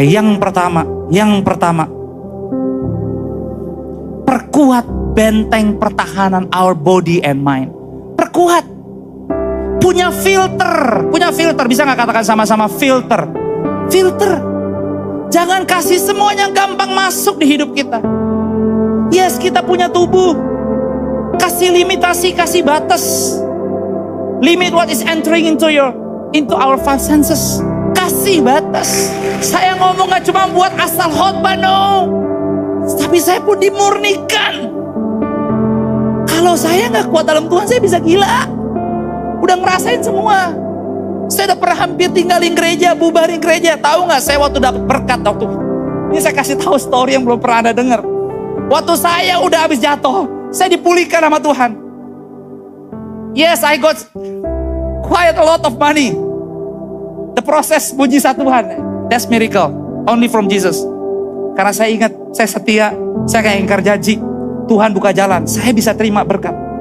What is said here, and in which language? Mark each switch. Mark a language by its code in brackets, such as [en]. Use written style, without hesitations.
[id] Yang pertama, perkuat benteng pertahanan [en] our body and mind. [id] Perkuat. Punya filter. Bisa gak katakan sama-sama filter? Filter. Jangan kasih semuanya gampang masuk di hidup kita. Yes, kita punya tubuh. Kasih limitasi, kasih batas. [en] Limit what is entering into our five senses. [id] Kasih batas. Saya ngomong gak cuma buat asal khotbah, no. Tapi saya pun dimurnikan. Kalau saya gak kuat dalam Tuhan, saya bisa gila. Udah ngerasain semua. Saya udah pernah hampir tinggalin gereja, bubarin gereja. Tahu gak saya waktu dapat berkat waktu ini, saya kasih tahu story yang belum pernah Anda dengar. Waktu saya udah habis jatuh, saya dipulihkan sama Tuhan. [en] Yes, I got quite a lot of money. The [id] proses mujizat Tuhan, [en] that's miracle, only from Jesus. [id] Karena saya ingat, saya setia, saya gak ingkar janji. Tuhan buka jalan, saya bisa terima berkat.